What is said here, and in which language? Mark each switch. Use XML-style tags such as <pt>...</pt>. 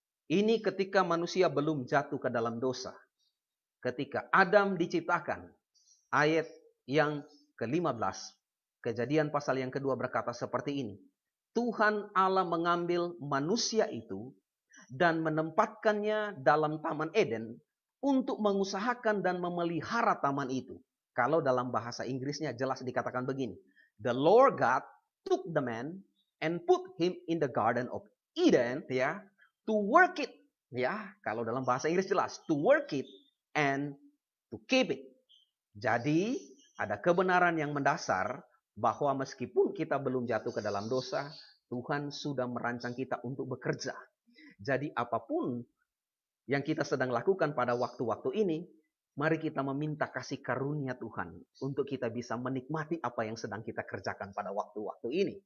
<id>Ini ketika manusia belum jatuh ke dalam dosa. Ketika Adam diciptakan, ayat yang ke-15, Kejadian pasal yang kedua berkata seperti ini. Tuhan Allah mengambil manusia itu dan menempatkannya dalam Taman Eden untuk mengusahakan dan memelihara taman itu. Kalau dalam bahasa Inggrisnya jelas dikatakan begini.</id> <en>The Lord God took the man and put him in the Garden of Eden, ya, to work it.</en> <id>Ya, kalau dalam bahasa Inggris jelas,</id> <en>to work it and to keep it.</en> <id>Jadi, ada kebenaran yang mendasar bahwa meskipun kita belum jatuh ke dalam dosa, Tuhan sudah merancang kita untuk bekerja. Jadi apapun yang kita sedang lakukan pada waktu-waktu ini, mari kita meminta kasih karunia Tuhan untuk kita bisa menikmati apa yang sedang kita kerjakan pada waktu-waktu ini.</id>